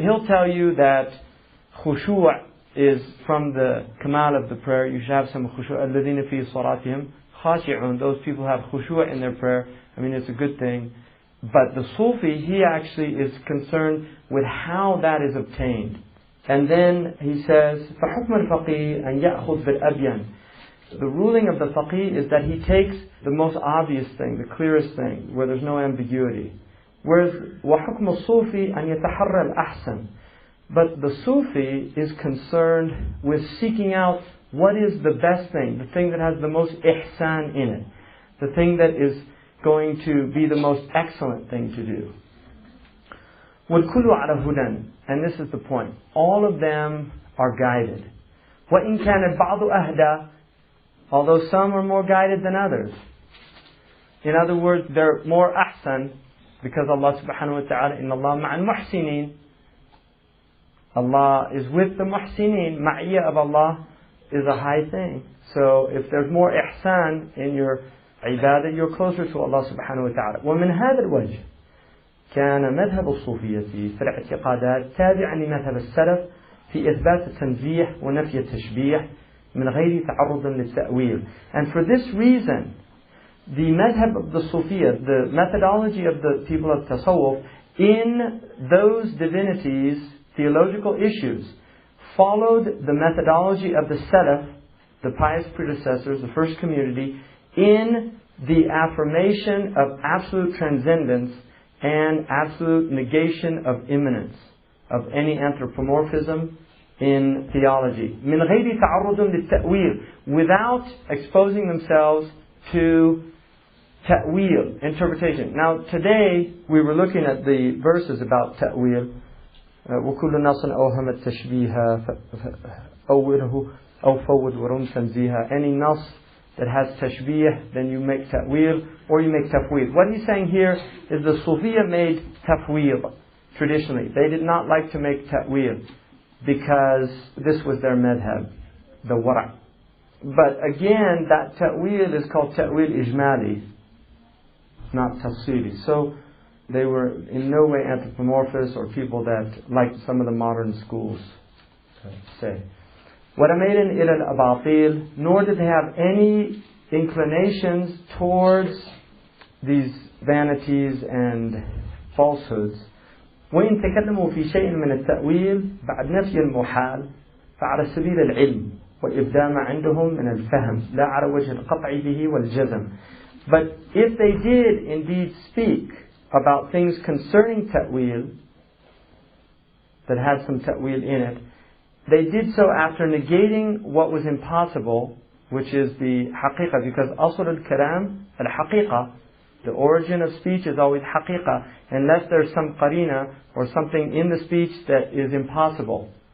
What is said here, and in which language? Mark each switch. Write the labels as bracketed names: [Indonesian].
[English] He'll tell you that khushu' is from the kamal of the prayer. You should have some khushu'. [Arabic] الَّذِينَ فِي صَلَاتِهِمْ خَاشِعُونَ. [English] Those people have khushu' in their prayer. I mean, it's a good thing. But the Sufi, he actually is concerned with how that is obtained. And then he says, [Arabic] فَحُكْمَ الْفَقِيهِ أَنْ يَأْخُذْ بِالْأَبْيَنِ. [English] The ruling of the faqih is that he takes the most obvious thing, the clearest thing, where there's no ambiguity. Whereas, [Arabic] وَحُكْمُ الصُّوفِ أَنْ يَتَحَرَّى الْأَحْسَنِ. [English] But the Sufi is concerned with seeking out what is the best thing, the thing that has the most ihsan in it, the thing that is going to be the most excellent thing to do. [Arabic] وَالْكُلُّ عَلَى هُدًى. [English] and this is the point, all of them are guided. [Arabic] وَإِنْ كَانَ الْبَعْضُ أَهْدَى, [English] although some are more guided than others. In other words, they're more ahsan, because Allah subhanahu wa ta'ala, [Arabic] إِنَّ اللَّهَ مَعَ الْمُحْسِنِينَ. [English] Allah is with the muhsineen. Ma'iyya of Allah is a high thing. So if there's more ihsan in your ibadah, you're closer to Allah subhanahu wa ta'ala. [Arabic] ومن هذا الوجه كان مذهب الصوفية في الاعتقادات تابعا لمذهب السلف في إثبات التنزيه ونفي التشبيه من غير تعرض للتأويل. [English] And for this reason, the madhab of the Sufiya, the methodology of the people of Tasawwuf, in those divinities, theological issues, followed the methodology of the Salaf, the pious predecessors, the first community, in the affirmation of absolute transcendence and absolute negation of immanence, of any anthropomorphism in theology. [Arabic] من غير تعرض للتأويل, [English] without exposing themselves to ta'wil, interpretation. Now today we were looking at the verses about ta'wil. [Arabic] وكل ناس أوهم التشبيه أوله أو فوض ورم تنزيها. [English] Any nas that has tashbih, then you make ta'wil or you make tafwid. What he's saying here is the Sufiya made tafwid traditionally. They did not like to make ta'wil because this was their madhab, the wara'. But again, that ta'wil is called ta'wil ijmali, not tafsili. So they were in no way anthropomorphous or people that, like some of the modern schools say. [Arabic] وَرَمَيْلٍ إِلَى الْأَبَاطِيلِ, [English] nor did they have any inclinations towards these vanities and falsehoods. [Arabic] وإن تكلموا في شيء من التأويل بعد نفي المحال فعلى سبيل العلم والإبداع عندهم من الفهم لا على وجه القطع به والجزم. [English] But if they did indeed speak about things concerning ta'wil that had some ta'wil in it, they did so after negating what was impossible, which is the haqiqah, because asl al-kalam, al-haqiqah, the origin of speech is always haqiqah, unless there's some qarina or something in the speech that is impossible.